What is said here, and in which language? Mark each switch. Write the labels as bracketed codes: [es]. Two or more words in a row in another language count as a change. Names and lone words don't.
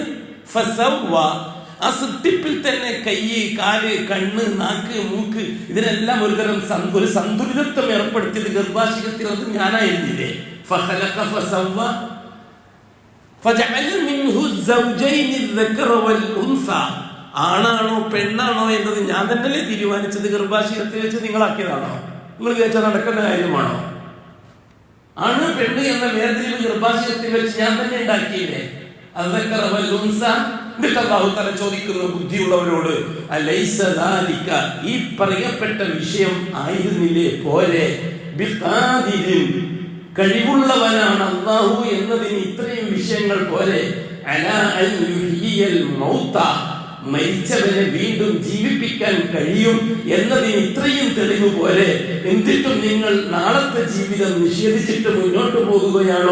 [ml] ഫസവ്വ, ആ സൃഷ്ടിപ്പിൽ തന്നെ കൈ, കാല്, കണ്ണ്, നാക്ക്, മൂക്ക്, ഇതിനെല്ലാം ഒരു സന്തുലിതത്വം ഏർപ്പെടുത്തിയത് ഗർഭാശയത്തിൽ അത് ഞാനായിരുന്നില്ലേ? [ar] فخلق فسوى فجعل منه زوجين الذكر والانثى. [ml] ആണാണോ പെണ്ണാണോ എന്നത് ഞാൻ തന്നെയല്ലേ തീരുമാനിച്ചത്? ഗർഭാശയത്തിൽ വെച്ച് നിങ്ങളാക്കിയതാണോ? നിങ്ങൾ വിചാരിച്ചാൽ നടക്കുന്ന കാര്യമാണോ? ആണ് പെണ്ണ് എന്ന വേർതിരിവ് ഗർഭാശയത്തിൽ വെച്ച് ഞാൻ തന്നെ ഉണ്ടാക്കിയില്ലേ? [ar] الذكر والانثى. [ml] എന്നിട്ട് [ar] الله تعالى [ml] ചോദിക്കുന്നു ബുദ്ധിയുള്ളവരോട്, [ar] أليس ذلك, [ml] ഈ പറയപ്പെട്ട വിഷയം ആയിരുന്നില്ലേ പോരെ, ബിഖാദിരിൻ, കഴിവുള്ളവനാണ് അല്ലാഹു എന്നതിന് ഇത്രയും വിഷയങ്ങൾ പോരെ, [ar] على أن يحيي الموتى, [ml] മരിച്ചവനെ വീണ്ടും ജീവിപ്പിക്കാൻ കഴിയും എന്നതിന് ഇത്രയും തെളിവ് പോലെ, എന്നിട്ടും നിങ്ങൾ നാളത്തെ ജീവിതം നിഷേധിച്ചിട്ട് മുന്നോട്ട് പോകുകയാണോ?